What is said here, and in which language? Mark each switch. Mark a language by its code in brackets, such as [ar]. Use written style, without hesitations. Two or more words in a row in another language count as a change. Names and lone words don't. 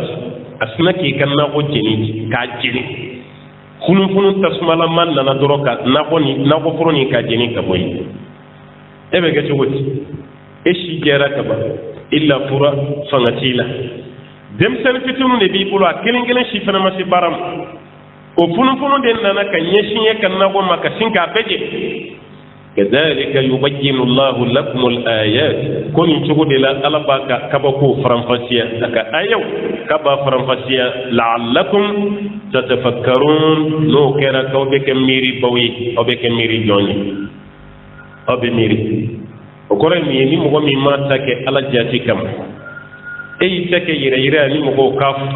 [bm] a sina k'i ka nakɔ jeni k'a jeni funufunu tasumalama nana dɔrɔn ka nakɔforo nin ka jeni ka bɔ yen e bɛ kɛ cogo di e si jɛra ka ban i lafura fanga t'i la denmisɛnnin fitininw de b'i bolo a kelen kelen si fana ma se baara ma o funufunu de nana ka ɲɛsin ye ka nakɔ ma ka sin k'a bɛɛ jɛ [ar] كذلك يبين الله لكم الآيات [bm] ko nin cogo de la ala b'a ka kabako faranfasiya a ka ayaw k'a b'a faranfasiya [ar] لعلكم تتفكرون [bm] n'o kɛra k'aw bɛ kɛ miiribaw ye aw bɛ kɛ miiri jɔn ye aw bɛ miiri o kɔrɔ ye min ye ni mɔgɔ min ma ta kɛ ala jati kama e y'i ta kɛ yɛrɛ yɛrɛ ni mɔgɔw k'a